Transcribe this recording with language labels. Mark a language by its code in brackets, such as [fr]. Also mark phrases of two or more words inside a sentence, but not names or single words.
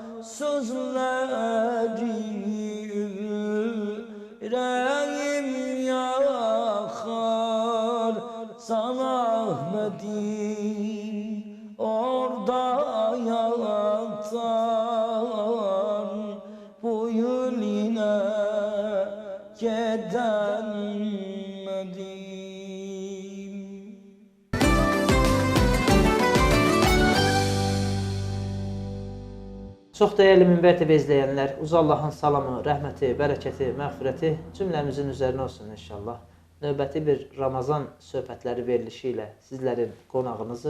[tr] sözleri yüreğim yakar Can Ahmet'im orada yatar bu yıl yine gidemedik [az] Çox dəyərli Minbər TV izləyənlər, Uca Allahın salamı, rəhməti, bərəkəti, məğfirəti cümləmizin üzərinə olsun inşallah. Növbəti bir Ramazan söhbətləri verilişi ilə sizlərin qonağınızıq.